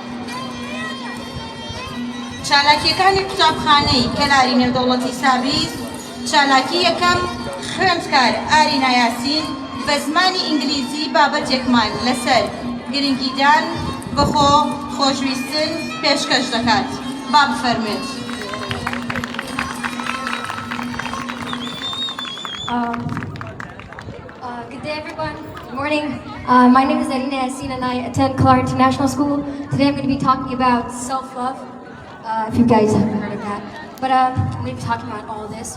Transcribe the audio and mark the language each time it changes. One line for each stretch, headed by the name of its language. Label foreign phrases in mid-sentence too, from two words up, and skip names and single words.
Central Kurdish: چالاکیەکانی قوتابخانەی کەلاری نێودەوڵەتی سابیس چالاکی یەکەم خوێندکار ئارینا یاسین بە زمانی ئینگلیزی بابەتێکمان لەسەر گرنگیدان بەخۆ خۆشویستن پێشکەش دەکات با بفەرمێت
English: Good day, everyone. Good morning. My name is Arina Yasin, and I attend Clark International School. Today, I'm going to be talking about self-love. If you guys haven't heard of that, but I'm going to be talking about all of this.